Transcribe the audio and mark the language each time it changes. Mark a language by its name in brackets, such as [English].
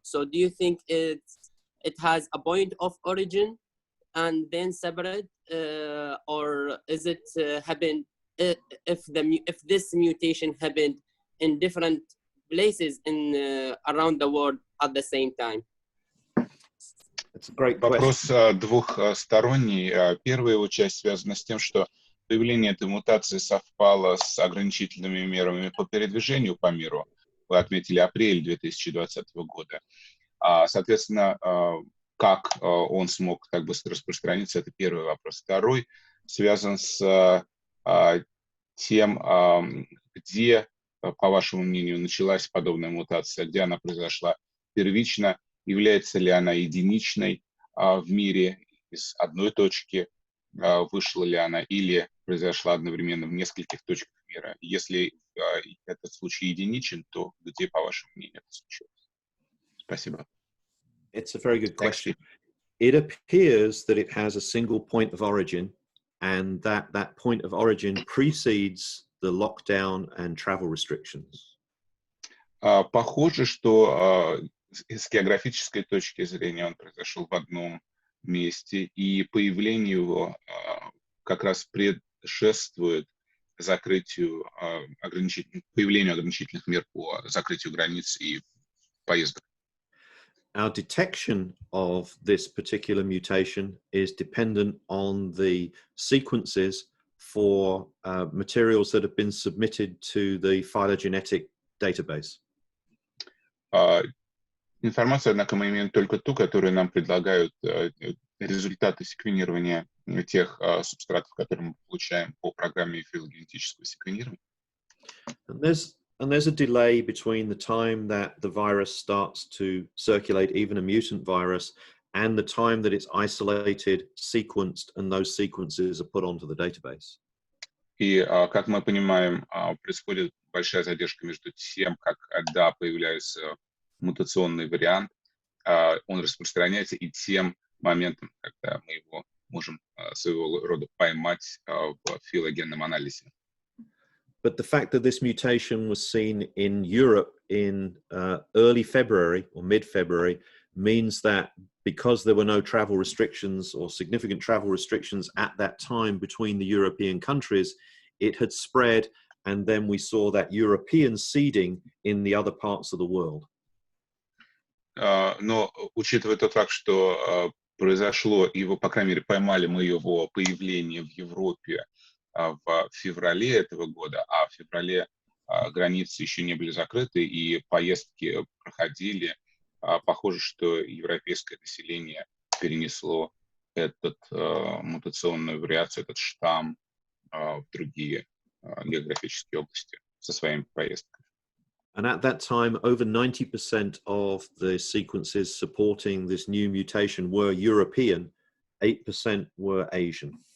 [English] So do you think it has a point of origin and then separate, or is it happened if this mutation happened in different places around the world at the same time? It's a great question. [Russian] Вопрос двухсторонний. Первая его часть связана с тем, что появление этой мутации совпало с ограничительными мерами по передвижению по миру. Вы отметили апрель 2020 года. Соответственно, как он смог так быстро распространиться, это первый вопрос. Второй связан с тем, где, по вашему мнению, началась подобная мутация, где она произошла первично, является ли она единичной в мире, из одной точки вышла ли она, или произошла одновременно в нескольких точках мира? Если этот случай единичен, то где, по вашему мнению, это случилось? Спасибо. [English] It's a very good question. It appears that it has a single point of origin, and that point of origin precedes the lockdown and travel restrictions. [Russian] Похоже, что с географической точки зрения он произошел в одном месте, и появление его как раз предшествует закрытию появлению ограничительных мер по закрытию границ и поездок. [English] Our detection of this particular mutation is dependent on the sequences for materials that have been submitted to the phylogenetic database. [Russian] Информацию, однако, мы имеем только ту, которую нам предлагают результаты секвенирования тех субстратов, которые мы получаем по программе филогенетического секвенирования. [English] And there's a delay between the time that the virus starts to circulate, even a mutant virus, and the time that it's isolated, sequenced, and those sequences are put onto the database. [Russian] И, как мы понимаем, происходит большая задержка между тем, когда появляется мутационный вариант, он распространяется, и тем моментом, когда мы его можем своего рода поймать в филогенном анализе. [English] But the fact that this mutation was seen in Europe in early February or mid-February means that because there were no travel restrictions or significant travel restrictions at that time between the European countries, it had spread, and then we saw that European seeding in the other parts of the world. [Russian] Но учитывая тот факт, что произошло его, по крайней мере, поймали мы его появление в Европе в феврале этого года, а в феврале границы еще не были закрыты и поездки проходили, похоже, что европейское население перенесло этот мутационную вариацию, этот штамм в другие географические области со своими поездками. [English] And at that time, over 90% of the sequences supporting this new mutation were European, 8% were Asian.